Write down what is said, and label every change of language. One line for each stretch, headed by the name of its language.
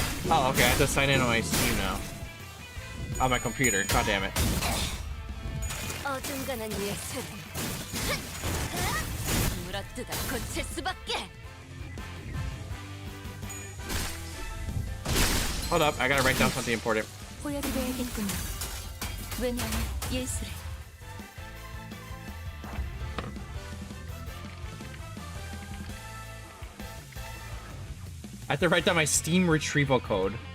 English: Oh, okay, I have to sign in on my Steam now. On my computer, god damn it.
Korean: 어중간한 예술은 물어뜯어 고칠 수밖에.
English: Hold up, I gotta write down something important.
Korean: 보여드려야겠군요. 왜냐하면 예술을.
English: I have to write down my Steam retrieval code.